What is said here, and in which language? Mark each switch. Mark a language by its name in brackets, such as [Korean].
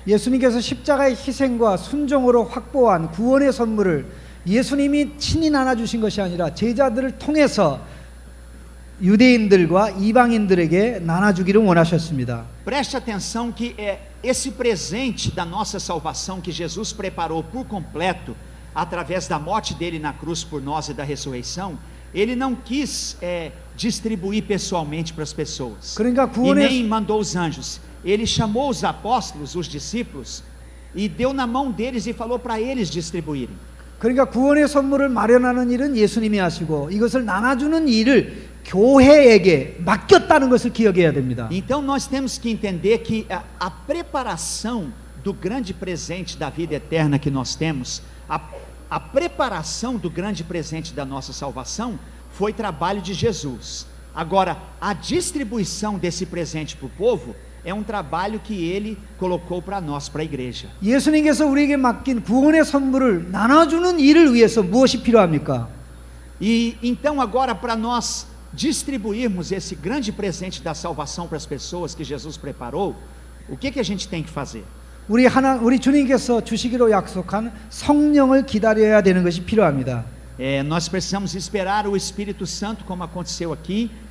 [Korean] 예수님께서 십자가의 희생과 순종으로 확보한 구원의 선물을 예수님이 친히 나눠주신 것이 아니라 제자들을 통해서 유대인들과 이방인들에게 나눠주기를 원하셨습니다. [Portuguese] Preste atenção que esse presente da nossa salvação que Jesus preparou por completo, através da morte dele na cruz por nós e da ressurreição, Ele não quis distribuir pessoalmente para as pessoas, [Korean] 그러니까 [Portuguese] e nem mandou os anjos. Ele chamou os apóstolos, os discípulos, e deu na mão deles e falou para eles distribuírem. [Korean] 그러니까 구원의 선물을 마련하는 일은 예수님이 하시고 이것을 나눠주는 일을 교회에게 맡겼다는 것을 기억해야 됩니다. [Portuguese] Então nós temos que entender que a preparação do grande presente da vida eterna que nós temos, a preparação do grande presente da nossa salvação foi trabalho de Jesus. Agora, a distribuição desse presente para o povo é um trabalho que ele colocou para nós, para a igreja. [Korean] 예수님께서 우리에게 맡긴 구원의 선물을 나눠주는 일을 위해서 무엇이 필요합니까? [Portuguese] E então agora para nós distribuirmos esse grande presente da salvação para as pessoas que Jesus preparou, o que a gente tem que fazer? [Korean] 우리 주님께서 주시기로 약속한 성령을 기다려야 되는 것이 필요합니다. [Portuguese] Nós precisamos esperar o Espírito Santo, como aconteceu aqui.